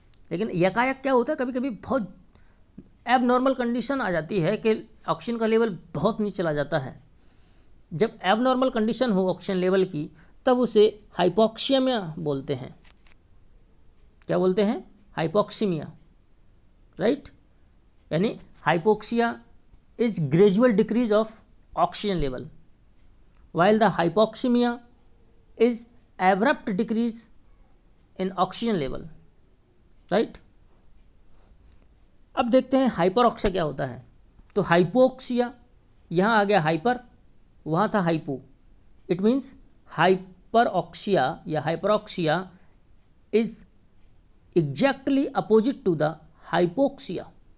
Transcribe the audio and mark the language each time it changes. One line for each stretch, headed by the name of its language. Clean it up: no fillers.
Hindi: लेकिन यकायक क्या होता है, कभी कभी बहुत एबनॉर्मल कंडीशन आ जाती है कि ऑक्सीजन का लेवल बहुत नीचे चला जाता है। जब एबनॉर्मल कंडीशन हो ऑक्सीजन लेवल की तब उसे हाइपोक्सीमिया बोलते हैं। क्या बोलते हैं? Hypoxaemia, right. यानी
English: Hypoxia is gradual decrease of oxygen level while the hypoxemia is abrupt decrease in oxygen level, right।
Hindi: अब देखते हैं हाइपरऑक्सिया क्या होता है। तो हाइपोक्सिया, यहाँ आ गया हाइपर, वहाँ था हाइपो,
English: It means hyperoxia या hyperoxia is exactly opposite to the hypoxia.